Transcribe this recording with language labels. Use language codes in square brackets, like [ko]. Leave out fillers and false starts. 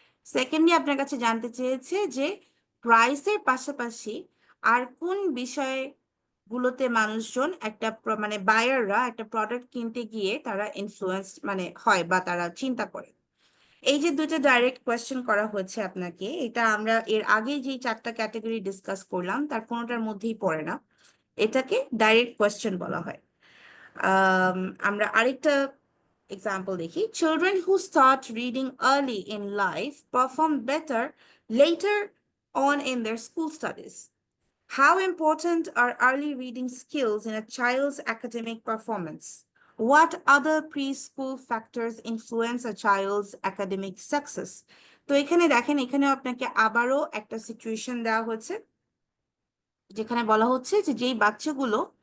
[bn] Secondly আপনার কাছে জানতে চেয়েছে যে প্রাইসের পাশাপাশি আর কোন বিষয়গুলোতে মানুষজন একটা মানে বায়াররা একটা প্রোডাক্ট কিনতে গিয়ে তারা ইনফ্লুয়েন্স মানে হয় বা তারা চিন্তা করে। এই যে 2টা ডাইরেক্ট কোয়েশ্চেন করা হয়েছে আপনাকে, এটা আমরা এর আগে যে 4টা ক্যাটাগরি ডিসকাস করলাম তার কোনোটার মধ্যেই পড়ে না, এটাকে ডাইরেক্ট কোয়েশ্চেন বলা হয়। আমরা আরেকটা এক্সাম্পল দেখি, [en] children who start reading early in life perform better later on in their school studies. How important are early reading skills in a child's academic performance? What other preschool factors influence a child's academic success? [bn] তো এখানে দেখেন, এখানে আপনাকে আবারও একটা situation দেওয়া হচ্ছে যেখানে বলা হচ্ছে যে যেই বাচ্চাগুলো